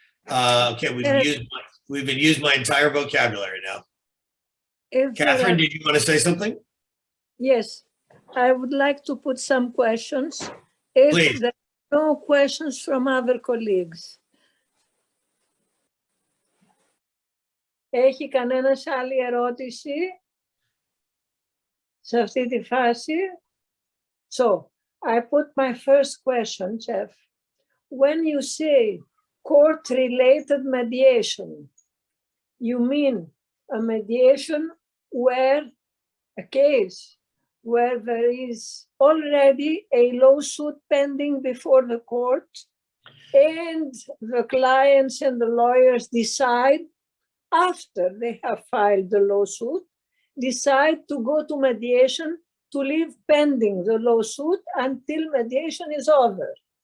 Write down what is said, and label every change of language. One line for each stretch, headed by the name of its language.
English: Okay, we've been used my entire vocabulary now. Catherine, did you want to say something? Yes, I would like to put some questions. If Please. there are no questions from other colleagues.
Greek: Έχει κανένας άλλη ερώτηση σε αυτή τη φάση?
English: So, I put my first question, Jeff. When you say court-related mediation, you mean a mediation where a case where there is already a lawsuit pending before the court and the clients and the lawyers decide after they have filed the lawsuit, decide to go to mediation to leave pending the lawsuit until mediation is over?